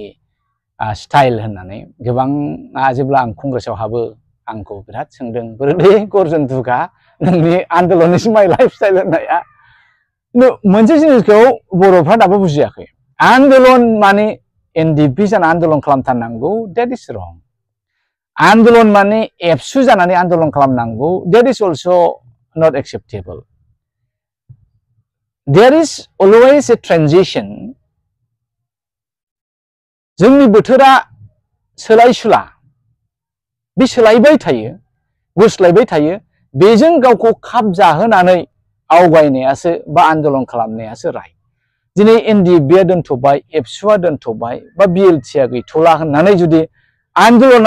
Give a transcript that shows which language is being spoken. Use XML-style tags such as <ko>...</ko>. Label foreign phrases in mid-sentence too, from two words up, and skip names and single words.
<brx>स्टाइल होननानै गोबां जेब्ला आं कंग्रेसआव हाबो आंखौ बिराद सोंदों बोरै गर्जन दुगा नोंनि आन्दलन</brx> <en>is my life style</en> <brx>होननाया मोनसे जिनिसखौ बर'फ्रा दाबो बुजियाखै आन्दलन माने एनडिएफबि जाना आन्दलन खालामथारनांगौ</brx> <en>that is wrong</en> <brx>आन्दलन माने एबसु जानानै आन्दलन खालामनांगौ</brx> <en>that is also not acceptable there is always a transition</en> <brx>जोंनि बोथोरा सोलाय सुला बे सोलायबाय थायो गुस्लायबाय थायो बेजों गावखौ खाब जाहोनानै आवगायनायासो बा आन्दलन खालामनायासो राय दिनै एनडिएफबिआ दोनथ'बाय एबसुआ दोनथ'बाय बा बिएलटिआ गैथ'ला होननानै जुदि आन्दलना</brx>